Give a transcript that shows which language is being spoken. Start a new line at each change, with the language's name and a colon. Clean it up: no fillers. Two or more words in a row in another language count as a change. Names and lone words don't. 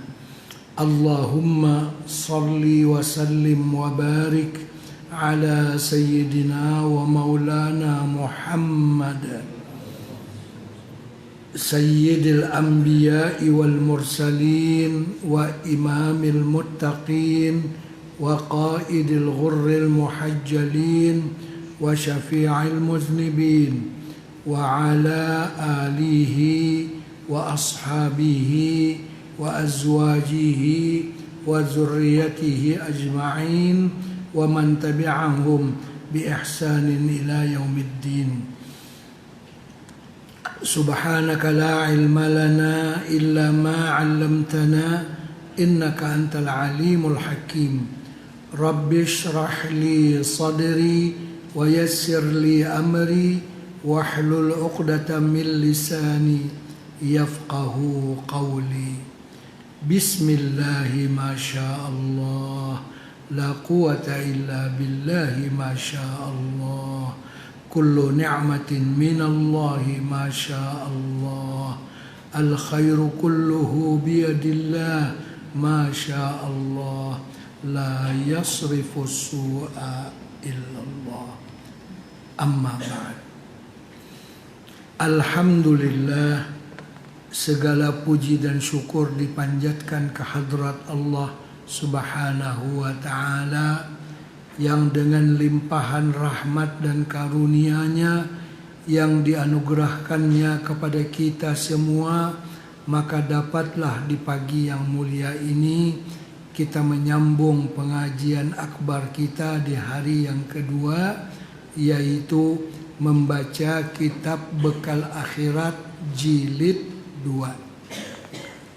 Arabic: اللهم صل وسلم وبارك على سيدنا ومولانا محمد سيد الأنبياء والمرسلين وإمام المتقين وقائد الغر المحجلين وشافع المذنبين وعلى آله وأصحابه وأزواجه وذرياته أجمعين ومن تبعهم بإحسان إلى يوم الدين. سبحانك لا علم لنا إلا ما علمتنا إنك أنت العليم الحكيم. رب اشرح لي صدري ويسر لي أمري واحلل عقدة من لساني يفقهوا قولي. بسم الله ما شاء الله، لا قوة إلا بالله ما شاء الله، كل نعمة من الله ما شاء الله، الخير كله بيد الله ما شاء الله, لا يصرف السوء إلا الله. أما بعد. Alhamdulillah,
Indonesian: segala puji dan syukur dipanjatkan ke hadrat
Arabic: الله سبحانه و
Indonesian: ta'ala yang dengan limpahan rahmat dan karunia-Nya yang dianugerahkannya kepada kita semua, maka dapatlah di pagi yang mulia ini kita menyambung pengajian akbar kita di hari yang kedua, yaitu membaca kitab Bekal Akhirat jilid 2.